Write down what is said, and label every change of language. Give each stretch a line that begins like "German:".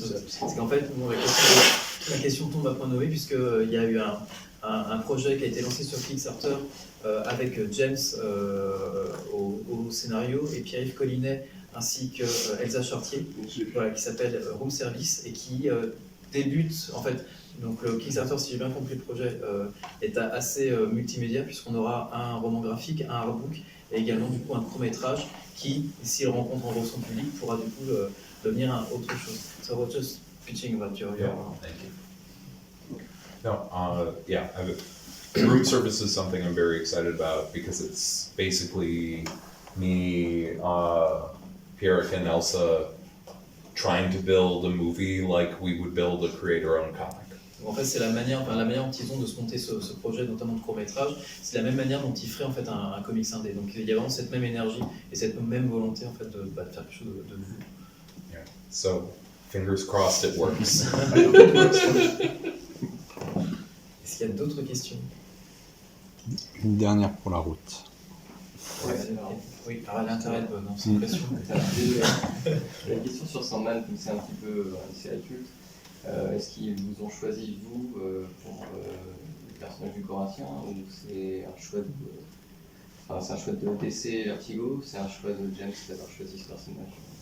French: C'est qu'en fait, la question tombe à point nommé, puisqu'il y a eu un projet qui a été lancé sur Kickstarter avec James au scénario et Pierre-Yves Collinet ainsi que Elsa Chartier, voilà, qui s'appelle Room Service et qui débute en fait. Donc le Kickstarter, si j'ai bien compris le projet, est assez multimédia puisqu'on aura un roman graphique, un artbook et également du coup un court-métrage qui, s'il rencontre en gros son public, pourra du coup devenir autre chose.
English: So I was just pitching about your Thank you. No, room service is something I'm very excited about because it's basically me, Pierrick and Elsa trying to build a movie like we would build a creator-owned comic.
French: En fait, c'est la manière dont ils ont de se monter ce projet, notamment de court-métrage, c'est la même manière dont ils feraient en fait un comics indé. Donc il y a vraiment cette même énergie et cette même volonté en fait de faire quelque chose de nouveau.
English: Yeah. So, fingers crossed it works.
French: Est-ce qu'il y a d'autres questions? Une dernière pour la route. Oui, alors l'intérêt de cette question. Une question sur Sandman, comme c'est un petit peu c'est la culte. Est-ce qu'ils vous ont choisi, vous, pour le personnage du Corinthien, ou c'est un choix de DC Vertigo, c'est un choix de James d'avoir choisi ce personnage?